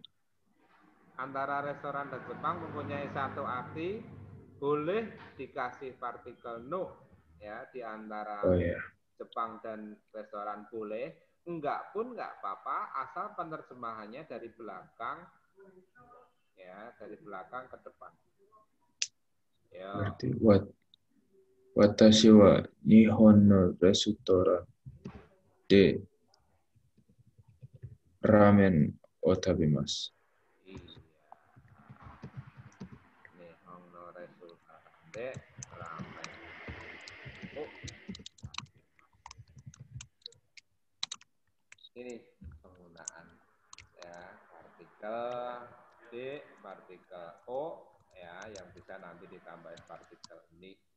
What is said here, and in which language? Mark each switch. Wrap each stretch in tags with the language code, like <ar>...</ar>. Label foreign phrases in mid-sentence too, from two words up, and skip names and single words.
<id>Antara restoran dan Jepang mempunyai satu arti, boleh dikasih partikel no ya di antara Oh ya. Jepang dan restoran boleh, enggak pun enggak apa-apa asal penerjemahannya dari belakang ya, dari belakang ke depan. Ya.</id> <ja>Berarti 私は日本のレストランでラーメンを食べます. Iya. 日本のレストランでラーメン. Oh.</ja> <id>Ini penggunaan ya partikel D, partikel O ya yang bisa nanti ditambahin partikel ini.</id>